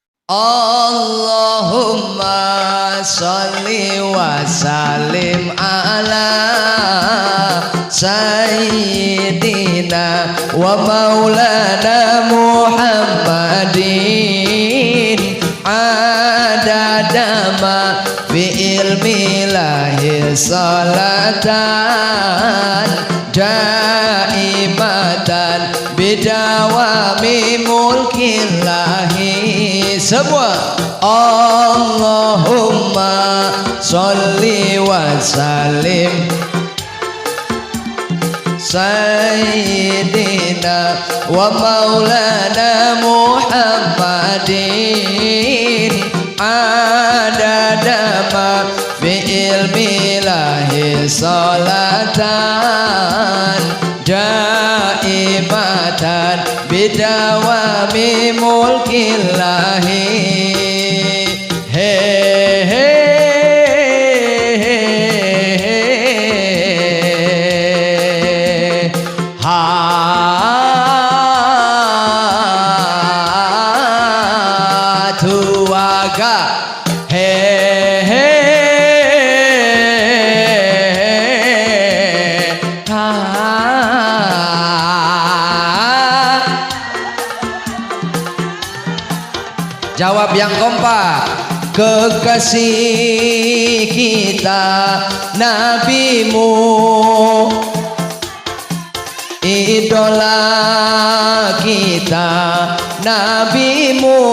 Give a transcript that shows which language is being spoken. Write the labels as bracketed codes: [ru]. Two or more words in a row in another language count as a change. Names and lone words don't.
[ar] اللهم صل وسلم على سيدنا ومولانا محمد عدد ما في علم الله صلاة دائمة بدوام ملك الله semua اللهم صل وسلم سيدنا ومولانا محمد عدد ما في علم الله صلاة دائمة بدوام ملك الله he he [id] ha tuaga he he jawab yang kompak. Kekasih kita nabimu, idola kita Nabi